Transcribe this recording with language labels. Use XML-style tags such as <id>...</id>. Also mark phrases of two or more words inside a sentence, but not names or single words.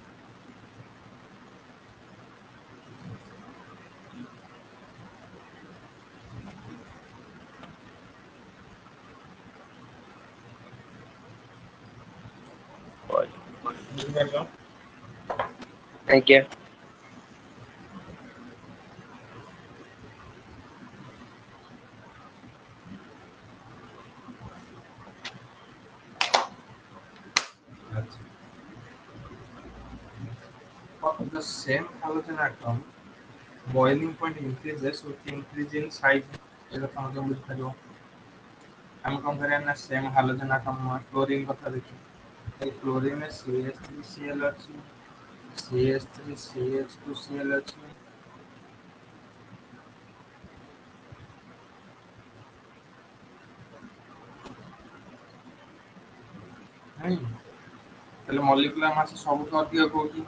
<or>ବୁଝିପାରିଲ? ଆଜ୍ଞା। ଆଚ୍ଛା।</or> <en>But the same halogen atom boiling point increases with increase in size</en> <or>ଏଇଟା ତମେ କେମିତି ବୁଝିପାରିବ? ଆମେ କଣ କରିବା ନା</or> <en>same halogen atom chlorine</en> <or>କଥା ଦେଖିବା। ଏଇ କ୍ଲୋରିନ୍ ରେ CH3Cl ଅଛି, CH3CH2Cl ଅଛି। ନାଇଁ ତାହେଲେ</or> <en>molecular mass</en> <or>ସବୁଠୁ ଅଧିକ କୋଉଠି?</or>